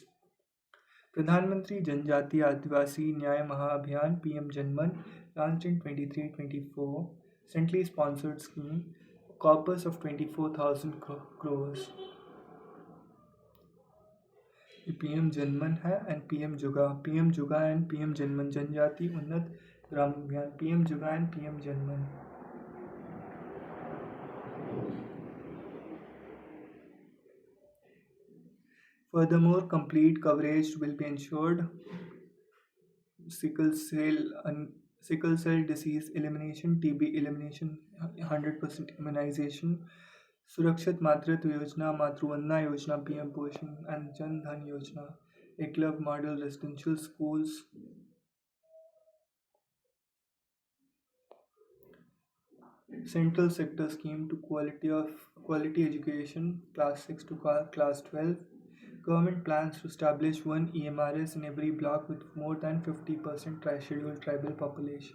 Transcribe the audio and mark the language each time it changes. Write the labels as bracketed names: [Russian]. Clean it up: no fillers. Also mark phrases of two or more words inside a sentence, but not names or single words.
[English] Pradhan Mantri Janjati Adivasi Nyay Mahabhiyan PM Janman launched in 23-24, centrally sponsored scheme, corpus of 24,000 crores. [Hindi] ये पीएम जनमन है एंड पीएम जुगा एंड पीएम जनमन, जनजाति उन्नत ग्राम अभियान, पीएम जुगा एंड पीएम जनमन. [English] Furthermore, complete coverage will be ensured: sickle cell sickle cell disease elimination, TB elimination, 100% immunization, Surakshit Matritva Yojana, Matruvandana Yojana, PM Poshan, and Jan Dhan Yojana, Eklavya Model Residential Schools. Central sector scheme to quality education, class 6 to class 12. Government plans to establish one EMRS in every block with more than 50% scheduled tribal population.